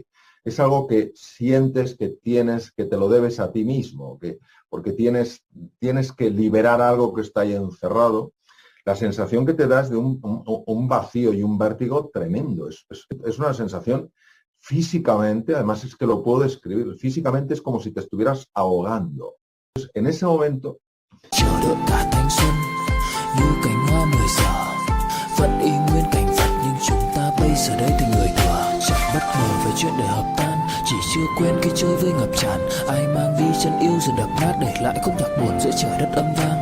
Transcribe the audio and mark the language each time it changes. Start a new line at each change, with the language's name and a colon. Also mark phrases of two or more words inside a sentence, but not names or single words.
Spanish: Es algo que sientes que tienes, que te lo debes a ti mismo, porque tienes que liberar algo que está ahí encerrado. La sensación que te da es de un vacío y un vértigo tremendo. Es una sensación físicamente, además es que lo puedo describir, físicamente es como si te estuvieras ahogando. Entonces, en ese momento...
Vietnamese: Chờ đợi cả thanh xuân như cánh hoa 10 giờ vẫn y nguyên cảnh vật, nhưng chúng ta bây giờ đây thành người thừa, chẳng bất ngờ về chuyện đời hợp tan, chỉ chưa quen khi chơi với ngập tràn. Ai mang đi chân yêu rồi đập nát, để lại khúc nhạc buồn giữa trời đất âm vang.